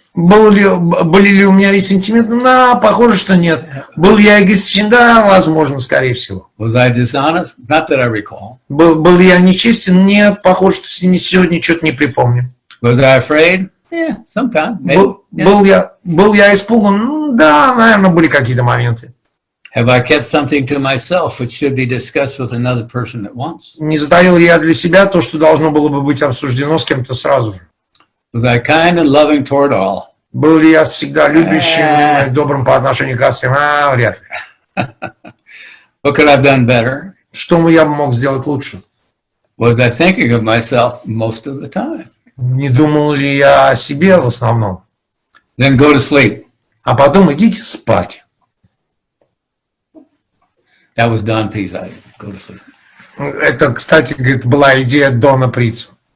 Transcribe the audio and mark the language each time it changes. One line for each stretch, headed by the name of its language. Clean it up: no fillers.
Russian: Были ли у меня ресентименты? Да, похоже, что нет. Был я эгоистичен? Да, возможно, скорее всего.
English: Was I dishonest? Not that I recall.
Russian: Был я нечестен? Нет, похоже, что сегодня что-то не припомню.
English: Was I afraid? Yeah, sometimes.
Russian: Был я испуган? Да, наверное, были какие-то моменты.
English: Have I kept something to myself which should be discussed with another person at once?
Russian: Не затаил ли я для себя то, что должно было бы быть обсуждено с кем-то сразу же?
English: Was I kind and loving toward all?
Russian: Был ли я всегда любящим и добрым по отношению ко всем? Вряд ли.
English: What could I have done better?
Russian: Что я мог сделать лучше?
English: Was I thinking of myself most of the time?
Russian: Не думал ли я о себе в основном?
English: Then go to sleep.
Russian: А потом идите спать.
English: That was Don P's idea. Go to sleep.
Russian: Это, кстати, говорит, была идея Дона Прица.